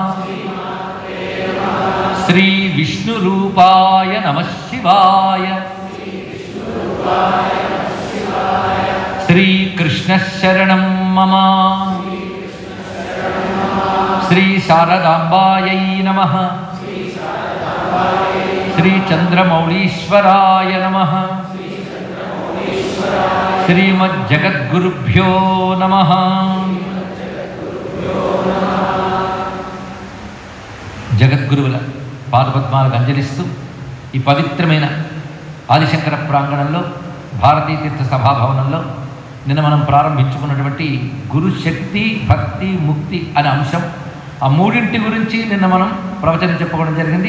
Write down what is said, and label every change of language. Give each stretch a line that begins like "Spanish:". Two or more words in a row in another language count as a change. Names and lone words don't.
Sanskrit: श्री विष्णुरूपाय नमः शिवाय श्री कृष्ण शरणं मम श्री शारदाम्बायै नमः श्री चंद्रमौलीश्वराय नमः श्रीमज्जगद्गुरुभ्यो नमः।
Telugu: జగద్గురువుల పాదపద్మాలకు అంజలిస్తూ ఈ పవిత్రమైన ఆదిశంకర ప్రాంగణంలో భారతీ తీర్థ సభాభవనంలో నిన్న మనం ప్రారంభించుకున్నటువంటి గురుశక్తి భక్తి ముక్తి అనే అంశం, ఆ మూడింటి గురించి నిన్న మనం ప్రవచనం చెప్పుకోవడం జరిగింది.